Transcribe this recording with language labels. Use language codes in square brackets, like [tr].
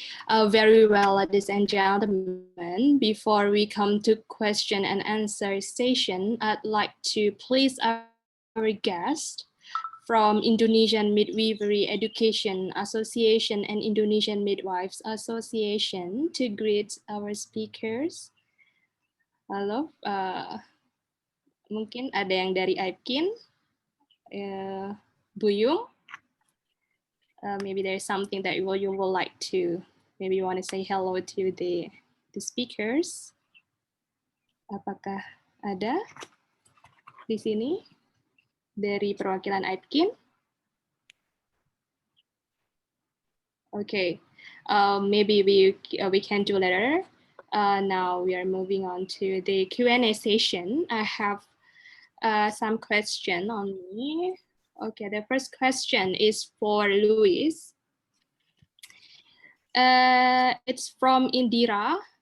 [en] Very well, ladies and gentlemen, before we come to question and answer session, I'd like to please our guest from Indonesian Midwifery Education Association and Indonesian Midwives Association to greet our speakers. [id] Halo, mungkin ada yang dari IPKIN, Buyung. [en] Maybe there's something that you would like to, maybe you want to say hello to the speakers. [id] Apakah ada di sini dari perwakilan IPKIN? [en] Okay, maybe we can do later. Now we are moving on to the Q&A session. I have some question on me. Okay, the first question is for Luis. It's from Indira.